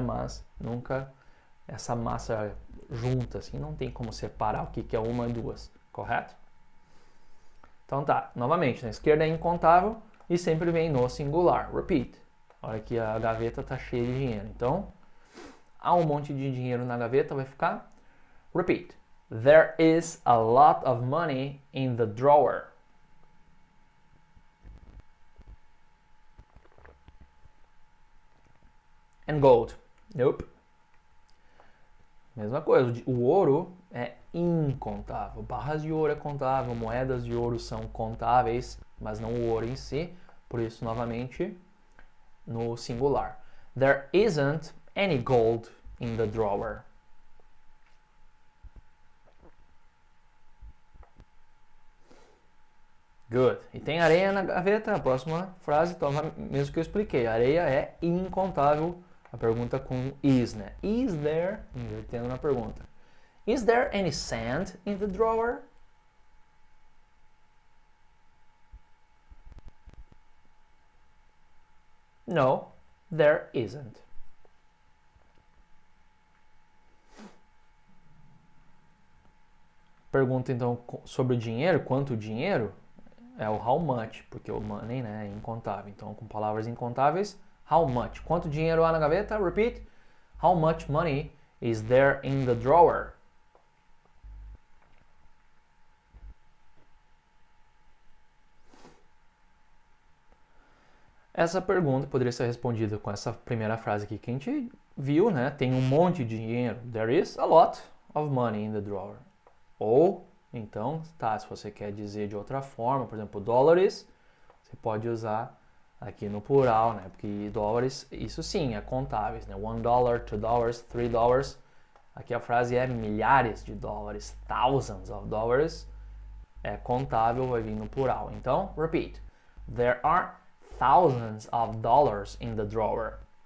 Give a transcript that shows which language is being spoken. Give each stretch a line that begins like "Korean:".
Portuguese: Mas nunca essa massa junta, assim, não tem como separar o que é uma e duas, correto? Então tá, novamente, na esquerda é incontável e sempre vem no singular, repeat. Olha que a gaveta tá cheia de dinheiro, então há um monte de dinheiro na gaveta, vai ficar repeat.
English: There is a lot of money in the drawer. And gold. Nope.
Portuguese: Mesma coisa, o ouro é incontável. Barras de ouro é contável, moedas de ouro são contáveis, mas não o ouro em si. Por isso, novamente, no singular.
English: There isn't any gold in the drawer. Good.
Portuguese: E tem areia na gaveta? A próxima frase, então, mesmo que eu expliquei. Areia é incontável. A pergunta com is, né?
English: Is there,
Portuguese: invertendo na pergunta.
English: Is there any sand in the drawer? No, there isn't.
Portuguese: Pergunta então sobre o dinheiro, quanto dinheiro? É o
English: how much,
Portuguese: porque o money, né, é incontável. Então, com palavras incontáveis,
English: how much?
Portuguese: Quanto dinheiro há na gaveta?
English: Repeat. How much money is there in the drawer?
Portuguese: Essa pergunta poderia ser respondida com essa primeira frase aqui que a gente viu, né? Tem um monte de dinheiro.
English: There is a lot of money in the drawer.
Portuguese: Ou, então, tá, se você quer dizer de outra forma, por exemplo, dólares, você pode usar aqui no plural, né? Porque dólares, isso sim, é contáveis, né? $1, $2, $3. Aqui a frase é milhares de dólares,
English: thousands of dollars.
Portuguese: é contável, vai vir no plural. Então, repeat.
English: There are thousands of dollars in the drawer.